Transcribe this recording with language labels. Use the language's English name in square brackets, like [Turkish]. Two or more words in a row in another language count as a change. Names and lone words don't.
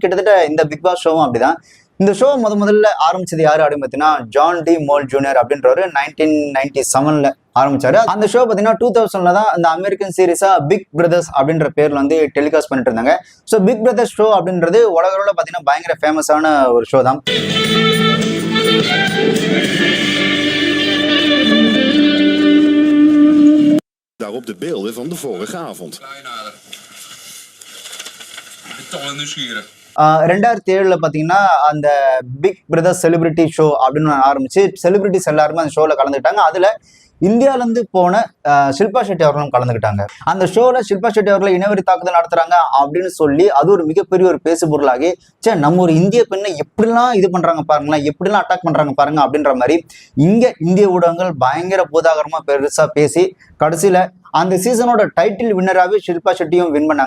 [Tamil] கிட்டத்தட்ட இந்த பிக் பாஸ் ஷோவும் அப்படிதான். இந்த ஷோ முதல்ல ஆரம்பிச்சது யாரு அப்படின்னு பார்த்தீங்கன்னா ஜான் டி மோல் ஜூனியர் அப்படின்றவர் 1997ல ஆரம்பிச்சாரு. அந்த ஷோ பார்த்தீங்கன்னா 2000ல தான் இந்த [English] American series [Tamil] பிக் பிரதர்ஸ் அப்படின்ற பேர்ல வந்து டெலிகாஸ்ட் பண்ணிட்டு இருந்தாங்க. ஸோ பிக் பிரதர்ஸ் ஷோ அப்படின்றது உலகளவில் பார்த்தீங்கன்னா பயங்கர ஃபேமஸான ஒரு ஷோ தான். [Dutch] Daarop de beelden van de vorige avond. [Tamil] 2007ல பாத்தீங்கன்னா அந்த பிக் பிரதர்ஸ் செலிபிரிட்டி ஷோ அப்படின்னு ஆரம்பிச்சு செலிபிரிட்டிஸ் எல்லாருமே அந்த ஷோல கலந்துக்கிட்டாங்க. அதுல இந்தியால இருந்து போன ஷில்பா ஷெட்டி அவர்களும் கலந்துக்கிட்டாங்க. அந்த ஷோல ஷில்பா ஷெட்டி அவர்களை இனவெறி தாக்குதல் நடத்துறாங்க அப்படின்னு சொல்லி அது ஒரு மிகப்பெரிய ஒரு பேசு பொருளாகி, சே நம்ம ஒரு இந்திய பெண்ணை எப்படிலாம் இது பண்றாங்க பாருங்களேன், எப்படிலாம் அட்டாக் பண்றாங்க பாருங்க அப்படின்ற மாதிரி இங்க இந்திய ஊடகங்கள் பயங்கர பூதாகரமா பெருசா பேசி கடைசியில அந்த சீசனோட [English] title winner [Tamil] ஷில்பா ஷெட்டியும் வின் பண்ணாங்க.